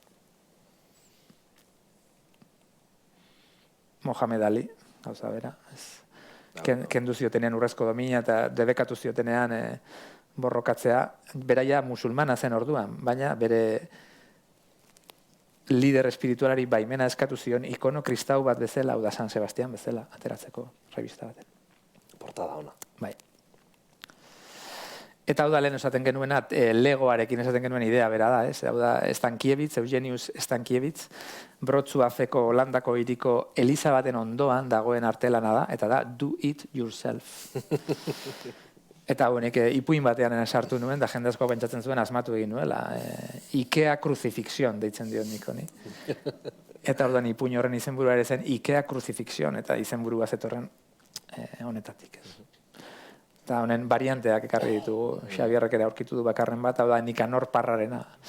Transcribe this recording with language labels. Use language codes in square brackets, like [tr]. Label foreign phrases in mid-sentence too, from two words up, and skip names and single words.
[eu] Mohamed Ali, gauza bera, kendu ziotenean urrezko domina eta debekatu ziotenean borrokatzea, beraia musulmana zen orduan, baina bere lider espiritualari baimena eskatu zion ikono kristau bat bezala, hau da San Sebastian bezala, ateratzeko revista baten. Portada ona. Bai. Eta hau da lehen esaten genuena, legoarekin esaten genuen idea bera da, ez? Hau da Stankiewicz, Eugenius Stankiewicz, Brotzu Afeko Holandako hiriko eliza baten ondoan dagoen artelana da, eta da [en] do it yourself. [eu] Eta honek ipuin batean sartu nuen, da jende asko pentsatzen zuen asmatu egin nuela. Ikea Crucifixion deitzen diot nik honi. Eta orduan ipuin horren izenburua ere zen Ikea Crucifixion, eta izenburua zetorren honetatik. Eta honen varianteak ekarri ditugu, Xabierrek ere aurkitu du bakarren bat, hau da Nikanor Parrarena.